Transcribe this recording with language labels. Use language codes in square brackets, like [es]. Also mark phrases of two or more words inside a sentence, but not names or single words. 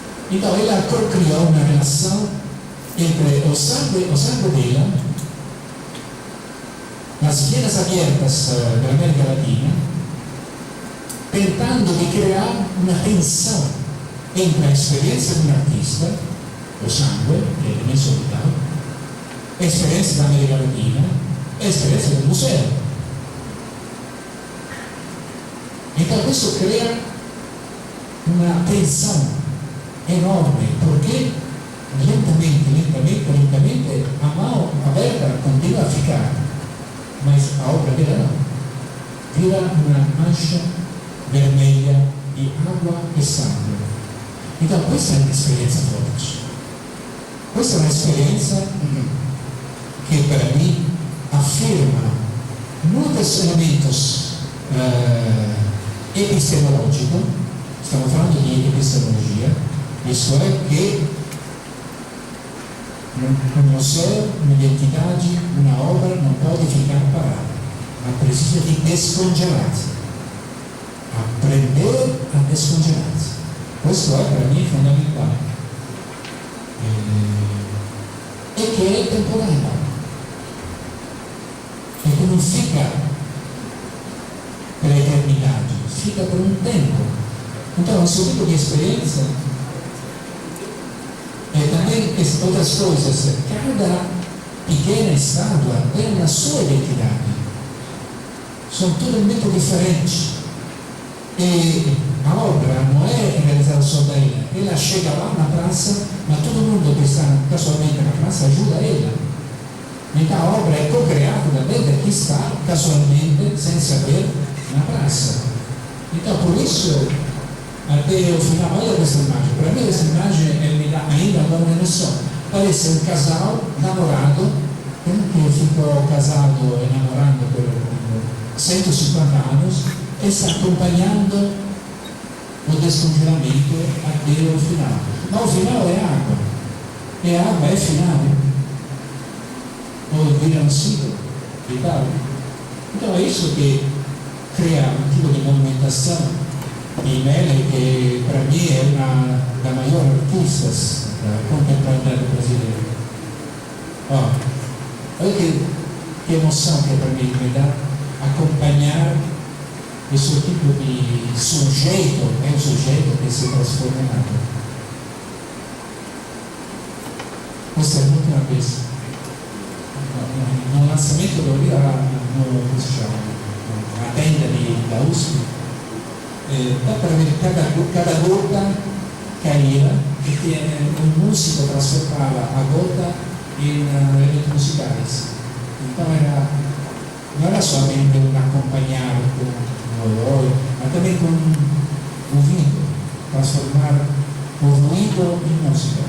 [pt] Então ela criou uma relação entre o sangue dela, nas venas abertas da América Latina, tentando de criar uma tensão entre a experiência de um artista, o sangue, que é elemento vital, a experiência da América Latina e a experiência do museu. Então [it] questo crea una [pt] tensão enorme, perché lentamente a mão aberta continua a ficar, mas a obra dela não. Vira uma mancha vermelha di água e sangue. [it] Então questa è un'esperienza forte. Questa è un'esperienza che per me afferma [pt] muitos elementos epistemológicos. [it] Stiamo parlando di epistemologia, isto è che un museo, un'identità, una opera non può [pt] ficar parada, [it] ma precisa di descongelarsi, apprendere a descongelarsi. Questo è per me fondamentale e che è temporaneo e che non fica per l'eternità, fica per un tempo. [pt] Então, [it] questo tipo di esperienza [pt] e também outras coisas, cada pequena estátua tem uma sua identidade, são totalmente diferentes e a obra não é realizzata só da ela chega lá na praça, ma todo mundo [it] che sta casualmente [pt] na praça ajuda ela. Então a obra [it] è co-creata da chi sta casualmente, [pt] sem saber, na praça. Então por isso até o final, olha [it] questa immagine, per me questa immagine [pt] ainda agora [it] non so, [pt] parece un casal namorado, che ficou casado e namorando per 150 anos e sta acompanhando o descongelamento até o final. [it] Ma [pt] o final [it] è acqua, e a acqua è finale, [pt] o vira un ciclo vital. Então é isso que [it] crea un tipo di movimentazione di Mele, che per me è una [pt] da maior artistas contemporânea brasileira. Olha que emoção que para mim me dá acompanhar esse tipo de sujeito, é um sujeito que se transforma em água. [it] Questa è l'ultima vez. [pt] No lançamento do livro, na tenda da USP, dá para ver cada gota caía, [it] e un musico trasformava [pt] a gota [it] in elementi musicali. Então non era solamente un accompagnare con l'olio, ma também con un ruído, [pt] trasformar o ruído [it] in musica.